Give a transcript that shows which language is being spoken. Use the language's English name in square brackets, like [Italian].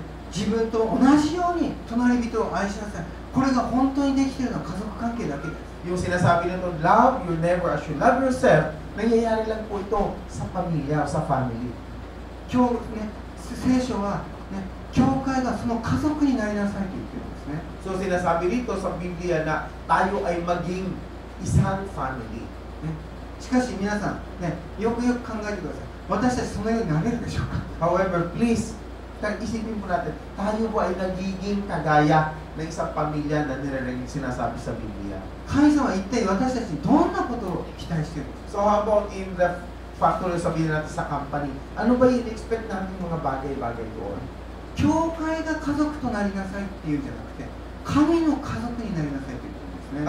[Japanese] 自分と同じように隣人を愛しなさい。これが本当にできているのは家族関係だけです。 [Filipino] Yung sinasabi nito, [English] love your neighbor as you love yourself, [Filipino] nangyayari lang po ito sa pamilya o sa family. [Japanese] 今日ね、聖書はね、教会がその家族になりなさいと言ってるんですね。 [Filipino] So sinasabi dito sa Biblia na tayo ay maging isang family. [Japanese] ね、しかし皆さん、ね、よくよく考えてください。私たちそのようになれるでしょうか。 [English] However, please, [Filipino] isipin po natin, tayo po ay nagiging kagaya ng isang pamilya na sinasabi sa Biblia. [Japanese] 神様は一体私たちにどんなことを期待しているのか。 [English] So how about in the factory, [Filipino] sabihin natin sa company, ano ba yung expect natin mga bagay-bagay doon? [Japanese] 教会が家族となりなさいっていうんじゃなくて、神の家族になりなさいと言ってるんですね。